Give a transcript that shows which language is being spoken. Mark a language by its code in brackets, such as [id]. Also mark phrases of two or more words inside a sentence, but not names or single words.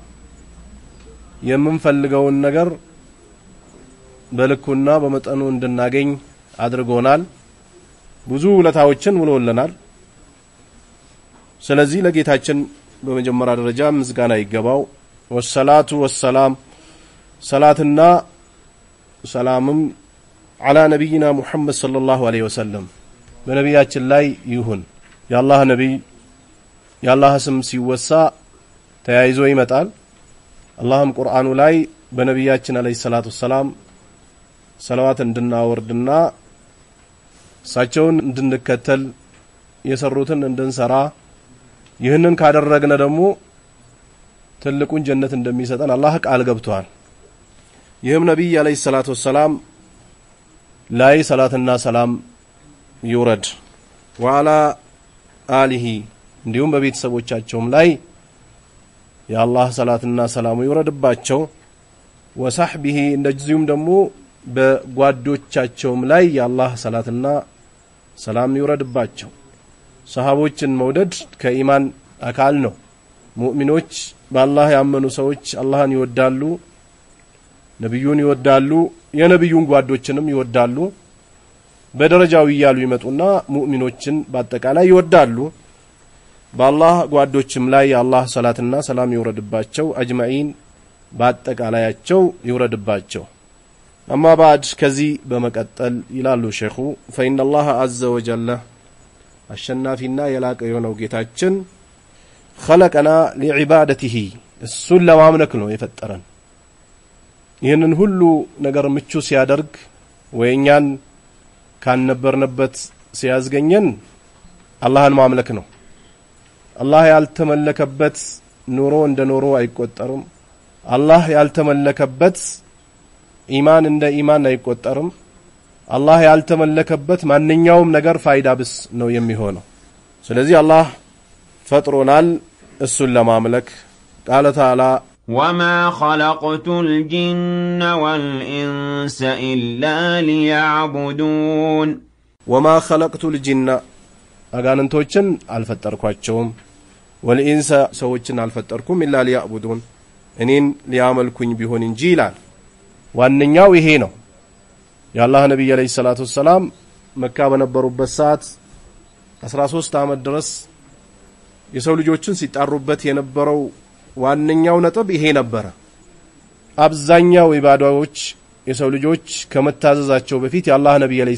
[am] የምንፈልገውን ነገር በልኩና በመጠኑ እንድናገኝ አድርጎናል ብዙ ውለታዎችን ውሎልናል ስለዚህ ለጌታችን በመጀመሪያ ደረጃ ምስጋና ይገባው [ar] والصلاة والسلام [am] ሰላትና ሰላምም [ar] على نبينا محمد صلى الله عليه وسلم [am] በነቢያችን ላይ ይሁን ያላህ ነብይ ያላህ ስም ሲወሳ ተያይዞ ይመጣል አላህም ቁርአኑ ላይ በነቢያችን [ar] عليه الصلاة السلام [am] ሰላዋት እንድናወርድና ሳቸውን እንድንከተል የሰሩትን እንድንሰራ ይህንን ካደረግነ ደግሞ ትልቁን ጀነት እንደሚሰጠን አላህ ቃል ገብቷል ይህም ነብይ [ar] عليه الصلاة السلام [am] ላይ ሰላትና ሰላም ይውረድ [ar] وعلى آله [am] እንዲሁም በቤተሰቦቻቸውም ላይ የአላህ ሰላትና ሰላሙ ይውረድባቸው ወሰህቢሂ እንደዚሁም ደግሞ በጓዶቻቸውም ላይ የአላህ ሰላትና ሰላም ይውረድባቸው ሰሃቦችን መውደድ ከኢማን አካል ነው ሙእሚኖች በአላህ ያመኑ ሰዎች አላህን ይወዳሉ ነብዩን ይወዳሉ የነብዩን ጓዶችንም ይወዳሉ በደረጃው ይያሉ ይመጡና ሙእሚኖችን በአጠቃላይ ይወዳሉ በአላህ ጓዶችም ላይ የአላህ ሰላትና ሰላም ይወረድባቸው አጅማኢን በአጠቃላያቸው ይወረድባቸው [ar] أما بعد كذي بمقتل [am] ይላሉ ሼኹ [ar] فإن الله عز وجل [am] አሸናፊና የላቀ የሆነው ጌታችን [ar] خلقنا لعبادته [am] እሱን ለማምለክ ነው የፈጠረን ይህንን ሁሉ ነገር ምቹ ሲያደርግ ወይኛን ካንነበርንበት ሲያዝገኘን አላህን ማምለክ ነው አላህ ያልተመለከበት ኑሮ እንደ ኑሮ አይቆጠርም አላህ ያልተመለከበት ኢማን እንደ ኢማን አይቆጠርም አላህ ያልተመለከበት ማንኛውም ነገር ፋይዳ ብስ ነው የሚሆነው ስለዚህ አላህ ፈጥሮናል እሱን ለማምለክ [ar] قال تعالى وما خلقت الجن والإنس إلا ليعبدون وما خلقت الجن [am] አጋንንቶችን አልፈጠርኳቸውም والإنس ሰዎችን አልፈጠርኩም [ar] إلا ليعبدون [am] እኔን ሊያመልኩኝ ቢሆን እንጂ ይላል ዋንኛው ይሄ ነው የአላህ ነብይ [ar] عليه الصلاة السلام [am] መካ በነበሩበት ሰዓት 13 አመት ድረስ የሰው ልጆችን ሲጣሩበት የነበረው ዋነኛው ነጥብ ይሄ ነበር አብዛኛው ኢባዳዎች የሰው ልጆች ከመታዘዛቸው በፊት የአላህ ነብይ አለይሂ